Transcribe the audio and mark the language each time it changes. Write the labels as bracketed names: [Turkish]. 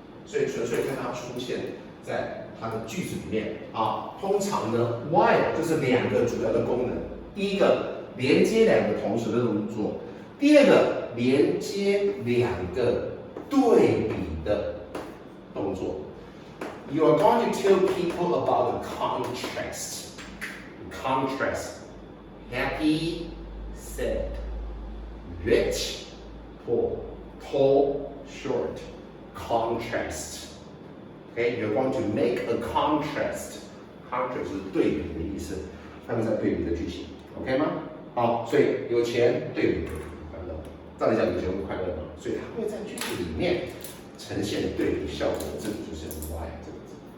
[Chinese] 所以纯粹看它出现在它的句子里面啊。通常呢 while 就是2个主要的功能，第一个连接2个同时的动作，第二个连接2个对比的动作。 [English] You are going to tell people about the contrast. Contrast. Happy, sad. Rich, poor. Tall, short. Contrast. Okay, you're going to make a contrast. [Chinese] Contrast 是对比的意思，他们在对比的句型 ，OK 吗？好，所以有钱对比快乐，照理讲有钱会快乐嘛，所以它会在句子里面呈现对比效果，这个就是 why 这个字。